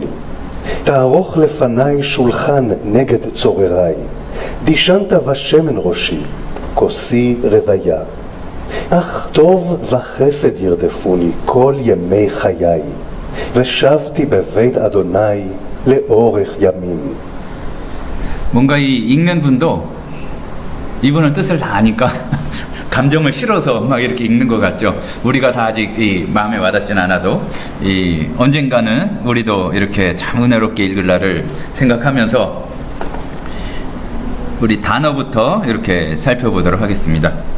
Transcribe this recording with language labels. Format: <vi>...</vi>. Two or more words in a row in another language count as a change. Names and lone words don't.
<he>תערוך לפני שולחן נגד צורריי, דישנת בשמן ראשי, כוסי רוויה. אך טוב וחסד ירדפוני כל ימי חיי, ושבתי בבית אדוני לאורך ימים.</he> <ko>뭔가 이 읽는 분도 이분은 뜻을 다 아니까 감정을 실어서 막 이렇게 읽는 것 같죠. 우리가 다 아직 이 마음에 와닿진 않아도 이 언젠가는 우리도 이렇게 참 은혜롭게 읽을 날을 생각하면서 우리 단어부터 이렇게 살펴보도록 하겠습니다.</ko>